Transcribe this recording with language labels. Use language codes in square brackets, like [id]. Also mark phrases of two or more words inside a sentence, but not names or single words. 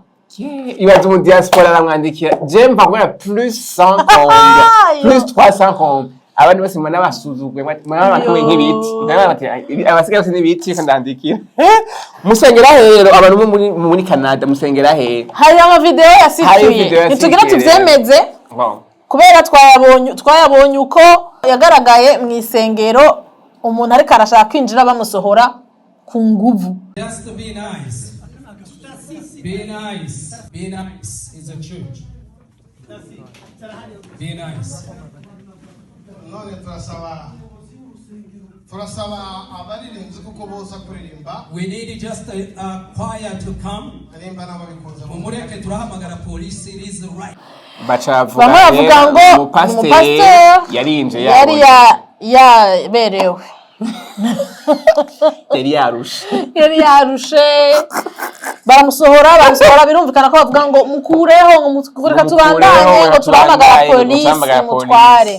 [rn] ibaze mu diaspora aramwandikira je mva gura plus 100 plus 300 abantu bose mwana basuzugwe mwana bakomeye nk'ibiti abasigaye bose n'ibiti kandandikira musengera hero abantu muri Canada musengera he hari ama video yasituye nitugira tuvyemeze kubera twayabonye uko yagaragaye mu isengero umuntu ariko arashaka kwinjira bamusohora ku nguvu. [en] Just to be nice. Be nice. Be nice is a church. Be nice. [rn] None turasaba abaririmbyi kuko boza kuririmba. [en] We need just a choir to come. [rn] Arimba n'ababikoze. Umureke turahamagara police, [en] it is right. [rn] Bavuga ngo umupasiteri yarinje yari yaberewe. Yari yarushe. Baramusohora birumvikana ko bavuga ngo mukureho ngo mukureka tubandanye ngo turahamagara police mutware.